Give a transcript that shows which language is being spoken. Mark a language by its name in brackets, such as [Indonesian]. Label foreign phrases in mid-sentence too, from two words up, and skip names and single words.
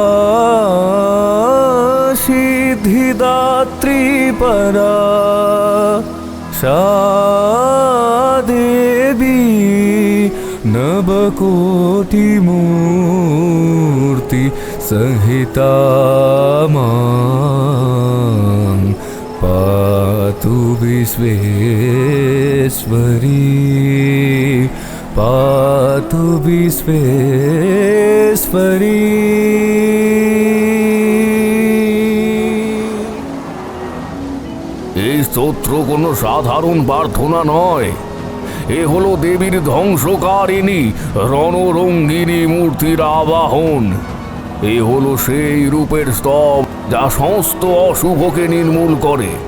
[Sanskrit] सिद्धिदात्री परा सा देवी नवकोटिमूर्ति संहिता मां पातु विश्वेश्वरी, पातु विश्वेश्वरी। [Bangla] এই স্তোত্র কোনো সাধারণ প্রার্থনা নয়। এ হলো দেবীর ধ্বংসকারিণী রণরঙ্গিনী মূর্তির আবাহন। এ হলো সেই রূপের স্তব যা সমস্ত অশুভকে নির্মূল করে।